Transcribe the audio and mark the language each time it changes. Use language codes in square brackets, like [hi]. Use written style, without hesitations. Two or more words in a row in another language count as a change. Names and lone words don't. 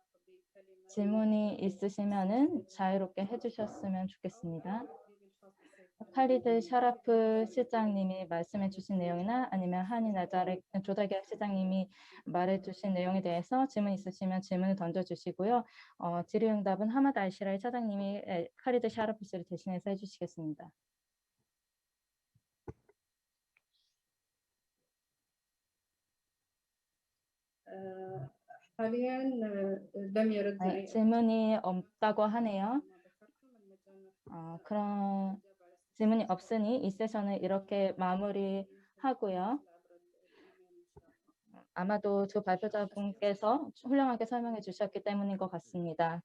[ko] 질문이 있으시면 자유롭게 해주셨으면 좋겠습니다. 칼리드 샤라프 실장님이 말씀해 주신 내용이나 아니면 하니 나자렉 조달계약 실장님이 말해 주신 내용에 대해서 질문 있으시면 질문을 던져주시고요. 질의응답은 하마드 알시라이 차장님이 칼리드 샤라프 씨를 대신해서 해주시겠습니다. [ar] حاليا لم يرد [ko] 네, 질문이 없다고 하네요. 그런 질문이 없으니 이 세션을 이렇게 마무리하고요. 아마도 두 발표자분께서 훌륭하게 설명해 주셨기 때문인 것 같습니다.